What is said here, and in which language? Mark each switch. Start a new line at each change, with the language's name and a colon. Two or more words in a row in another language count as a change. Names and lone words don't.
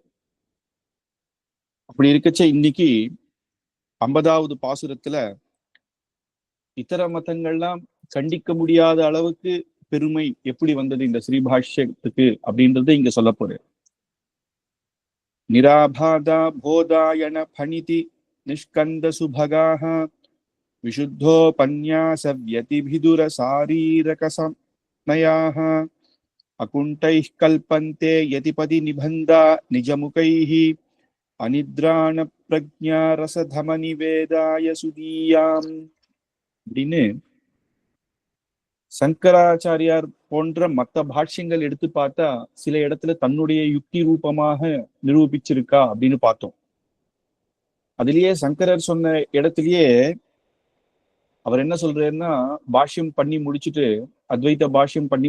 Tamil: அப்படி இருக்கச்ச இன்னைக்கு 50வது பாசுரத்துல இதர மதங்கள்லாம் கண்டிக்க முடியாத அளவுக்கு பெருமை எப்படி வந்தது இந்த ஸ்ரீபாஷ்யத்துக்கு அப்படின்றத இங்க சொல்ல போறேன்.
Sanskrit: निराबाधा बोधायन भणिति निष्कन्द सुभगाः विशुद्धोपन्यास व्यतिभिदुर शारीरक समयाः अकुण्ठैः कल्पन्ते यतिपदि निबन्धा निजमुखैः अनिद्राण प्रज्ञा रसधमनि वेदाय सुदीयाम् அப்படின்னு
Tamil: சங்கராச்சாரியார் போன்ற மற்ற பாஷ்யங்கள் எடுத்து பார்த்தா சில இடத்துல தன்னுடைய யுக்தி ரூபமாக நிரூபிச்சிருக்கா அப்படின்னு பார்த்தோம். அதுலயே சங்கரர் சொன்ன இடத்திலேயே அவர் என்ன சொல்றாருன்னா, பாஷ்யம் பண்ணி முடிச்சுட்டு, அத்வைத பாஷ்யம் பண்ணி